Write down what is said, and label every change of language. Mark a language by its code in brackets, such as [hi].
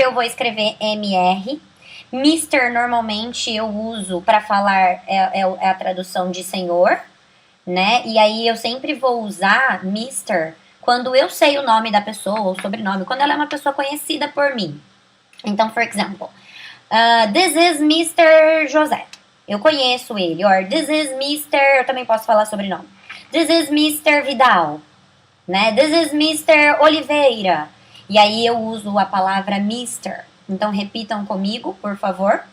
[pt] eu vou escrever MR. Mr. normalmente eu uso para falar, é a tradução de senhor, né? E aí eu sempre vou usar Mr. quando eu sei o nome da pessoa, ou sobrenome, quando ela é uma pessoa conhecida por mim. Então, [en] for example, this is Mr. José. [pt] Eu conheço ele. [en] Or this is Mr. [pt] Eu também posso falar sobrenome. [en] This is Mr. Vidal, [pt] né? [en] This is Mr. Oliveira. [pt] E aí eu uso a palavra Mr. Então, repitam comigo, por favor.